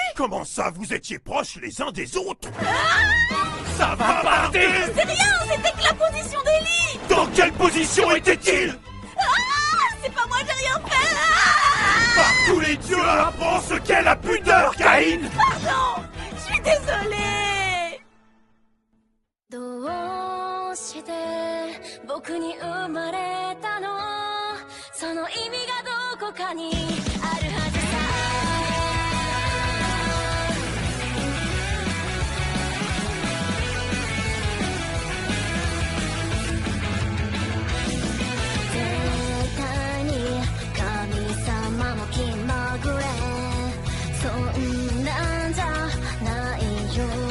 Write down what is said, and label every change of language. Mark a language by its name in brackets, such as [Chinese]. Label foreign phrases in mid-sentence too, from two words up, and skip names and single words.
[French] Comment ça, vous étiez proches les uns des autres? Ça va partir! C'est rien, c'était que la position des lits. Dans quelle position était-il? C'est pas moi, j'ai rien fait. Par tous les dieux, apprends ce qu'est la pudeur, Caïn! Pardon, je suis désolée. [Japanese] どうして僕に生まれたのその意味がどこかにあるはずさ絶対に神様も気まぐれそんなんじゃないよ